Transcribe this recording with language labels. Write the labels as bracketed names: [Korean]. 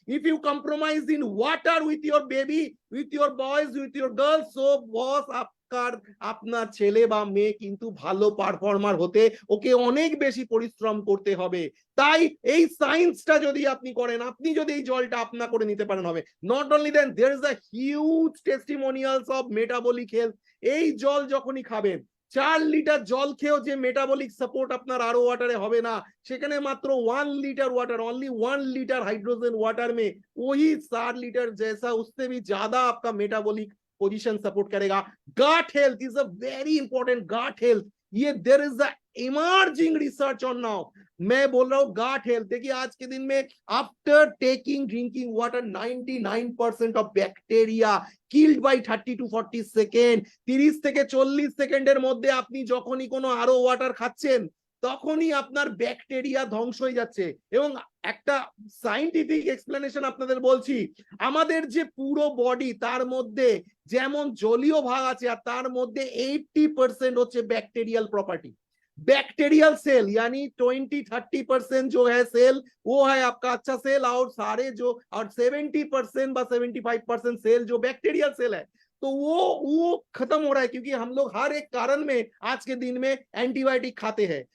[English] if you compromise in water with your baby, with your boys, with your girls, [Bangla] so বস আপনার ছেলে বা মেয়ে কিন্তু ভালো পারফর্মার হতে ওকে অনেক বেশি পরিশ্রম করতে হবে। তাই এই সায়েন্সটা যদি আপনি করেন, আপনি যদি এই জলটা আপনা করে নিতে পারেন হবে। [English] Not only then, there is a huge testimonials of metabolic health. [Bangla] এই জল যখনই খাবেন, 4 লিটার জল খেয়েও যে মেটাবলিক সাপোর্ট আপনার আরো ওয়াটারে হবে না, সেখানে মাত্র [Hindi] 1 litre water, only 1 litre hydrogen water में वही 4 लीटर जैसा, उससे भी ज्यादा आपका मेटाबॉलिक पोजीशन सपोर्ट करेगा। [English] Gut health is a very important, gut health, ये there is a emerging research on now. [Hindi] मैं बोल रहा हूँ गट हेल्थ। देखिए आज के दिन में [English] After taking drinking water 99% of bacteria killed by 30 to 40 second. [Bangla] 30 থেকে 40 সেকেন্ডের মধ্যে আপনি যখনই কোনো আরো ওয়াটার খাচ্ছেন, তখনই আপনার ব্যাকটেরিয়া ধ্বংস হয়ে যাচ্ছে। এবং একটা সায়েন্টিফিক এক্সপ্লেনেশন আপনাদের বলছি, আমাদের যে পুরো বডি তার মধ্যে যেমন জলীয় ভাগ আছে আর তার মধ্যে 80% হচ্ছে ব্যাকটেরিয়াল प्रॉपर्टी। [Hindi] बैक्टीरियल सेल यानी 20-30% जो है सेल वो है आपका अच्छा सेल, और सारे जो और 70% व 75% सेल जो बैक्टीरियल सेल है, तो वो खत्म हो रहा है क्योंकि हम लोग हर एक कारण में आज के दिन में एंटीबायोटिक खाते हैं।